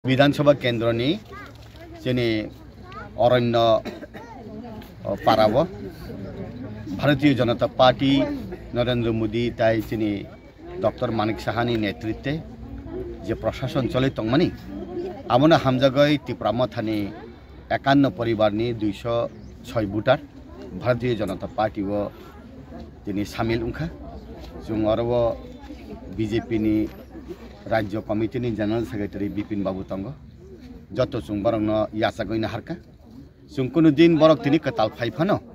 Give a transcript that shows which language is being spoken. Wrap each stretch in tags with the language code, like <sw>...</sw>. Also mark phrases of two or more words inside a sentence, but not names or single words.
<trp>विधानसभा केन्द्रनि जोंनि अरण्य पाराव भारतीय जनता पार्टी नरेंद्र मोदी ताई जोंनि डॉक्टर मानिक साहानि</trp> <bn>নেতৃত্বে যে প্রশাসন চলে</bn> <trp>तंगमानि आमोना हामजागै तिप्रामथानि 51 परिवारनि 206 भोटार भारतीय जनता पार्टी व जोंनि सामिल उंखा जों आरो बीजेपी नि राज्य कमिटी नि</trp> <en>general secretary</en> <trp>बिपिन बाबू तंग जत जों बरंग यासागैना हारका जों कुनु दिन बरक तिनि कताल फाइफानो</trp>